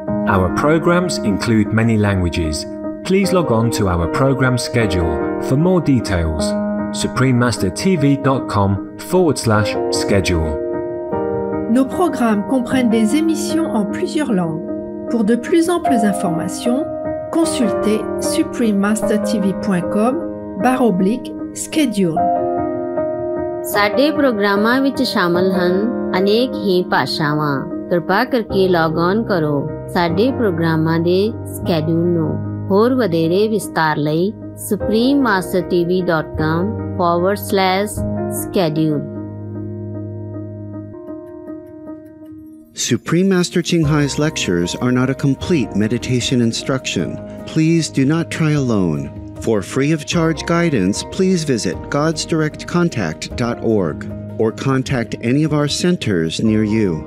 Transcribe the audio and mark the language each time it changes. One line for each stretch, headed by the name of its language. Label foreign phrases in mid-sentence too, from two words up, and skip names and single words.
English: Our programs include many languages. Please log on to our program schedule for more details. suprememastertv.com/schedule.
French: Nos programmes comprennent des émissions en plusieurs langues. Pour de plus amples informations, consultez suprememastertv.com/schedule.
Punjabi: ਸਾਡੇ ਪ੍ਰੋਗਰਾਮਾਂ ਵਿੱਚ ਸ਼ਾਮਲ ਹਨ ਅਨੇਕ ਹੀ ਭਾਸ਼ਾਵਾਂ। ਕਿਰਪਾ ਕਰਕੇ
English: log on
Punjabi: ਕਰੋ ਸਾਡੇ ਪ੍ਰੋਗਰਾਮਾਂ ਦੇ ਸਕੈਡਿਊਲ ਨੂੰ। ਹੋਰ ਵਧੇਰੇ ਵਿਸਤਾਰ ਲਈ suprememastertv.com/schedule.
English: Supreme Master Ching Hai's lectures are not a complete meditation instruction. Please do not try alone. For free of charge guidance, please visit godsdirectcontact.org or contact any of our centers near you.